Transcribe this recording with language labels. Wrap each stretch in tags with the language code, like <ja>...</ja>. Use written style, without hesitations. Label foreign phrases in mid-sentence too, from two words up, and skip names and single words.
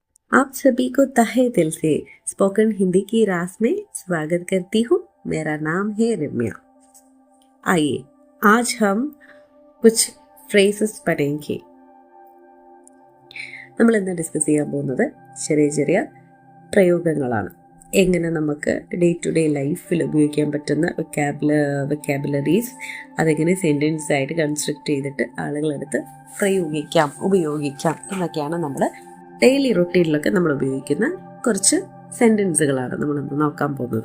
<hi>आप सभी को तहे दिल से</hi> <en>spoken Hindi</en> <hi>की रास में स्वागत करती हूँ। मेरा नाम है रम्या। आइए आज हम कुछ फ्रेസസ് പഠിക്കുക.</hi> <ml>നമ്മൾ ഇന്ന് ഡിസ്കസ് ചെയ്യാൻ പോകുന്നത് ചെറിയ ചെറിയ പ്രയോഗങ്ങളാണ്. എങ്ങനെ നമുക്ക്</ml> <en>day to day</en> <ml>ലൈഫിൽ ഉപയോഗിക്കാൻ പറ്റുന്ന വെക്കാബുലറീസ് അതെങ്ങനെ സെൻറ്റൻസ് ആയിട്ട് കൺസ്ട്രക്ട് ചെയ്തിട്ട് ആളുകളെടുത്ത് ഉപയോഗിക്കാം എന്നൊക്കെയാണ് നമ്മൾ ഡെയിലി റൊട്ടീനിലൊക്കെ നമ്മൾ ഉപയോഗിക്കുന്ന കുറച്ച് സെൻറ്റൻസുകളാണ് നമ്മളിന്ന് നോക്കാൻ പോകുന്നത്.</ml>